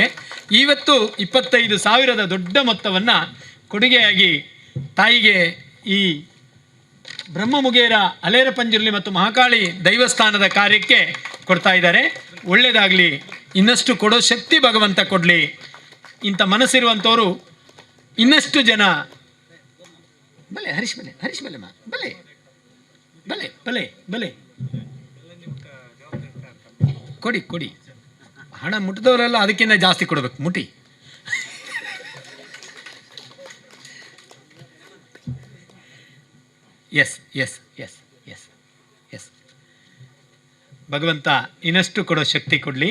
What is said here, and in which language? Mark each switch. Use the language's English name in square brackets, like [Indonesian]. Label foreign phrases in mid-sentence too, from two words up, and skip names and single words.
[Kannada] ಇವತ್ತು 25,000 ದೊಡ್ಡ ಮೊತ್ತವನ್ನು ಕೊಡುಗೆಯಾಗಿ ತಾಯಿಗೆ ಈ ಬ್ರಹ್ಮಮುಗೇರ ಅಲೇರ ಪಂಜುರ್ಲಿ ಮತ್ತು ಮಹಾಕಾಳಿ ದೈವಸ್ಥಾನದ ಕಾರ್ಯಕ್ಕೆ ಕೊಡ್ತಾ ಇದ್ದಾರೆ. ಒಳ್ಳೆಯದಾಗಲಿ, ಇನ್ನಷ್ಟು ಕೊಡೋ ಶಕ್ತಿ ಭಗವಂತ ಕೊಡಲಿ. ಇಂಥ ಮನಸ್ಸಿರುವಂಥವರು ಇನ್ನಷ್ಟು ಜನ [Tulu] ಬಲೆ ಹರೀಶ್ ಬಲೆ ಹರೀಶ್ ಬಲೆಮ್ಮ ಬಲೆ ಬಲೆ ಬಲೆ ಬಲೆ [Kannada] ಕೊಡಿ ಕೊಡಿ. ಹಣ ಮುಟ್ಟಿದವರೆಲ್ಲ ಅದಕ್ಕಿಂತ ಜಾಸ್ತಿ ಕೊಡಬೇಕು, ಮುಟಿ. [English] yes yes yes yes yes [Kannada] ಭಗವಂತ ಇನ್ನಷ್ಟು ಕೊಡೋ ಶಕ್ತಿ ಕೊಡಲಿ.